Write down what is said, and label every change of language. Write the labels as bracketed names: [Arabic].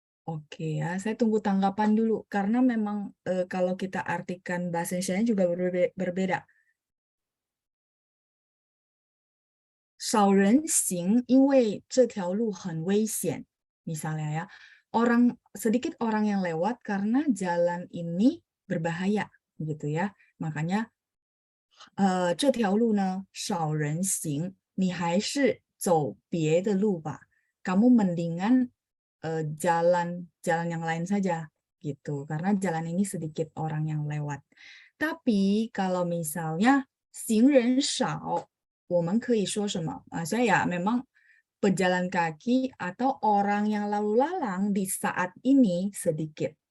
[Indonesian] Oke ya, saya tunggu tanggapan dulu. Karena memang kalau kita artikan bahasa Indonesia juga berbeda. [Chinese] 少人行，因为这条路很危险. [Indonesian] Misalnya ya, sedikit orang yang lewat karena jalan ini berbahaya, gitu ya. Makanya [Chinese] 这条路呢少人行，你还是走别的路吧. [Indonesian] Kamu mendingan jalan yang lain saja, gitu. Karena jalan ini sedikit orang yang lewat. Tapi kalau misalnya [Chinese] 行人少。我们可以说什么? [Indonesian] Saya memang pejalan kaki atau orang yang lalu lalang di saat ini sedikit.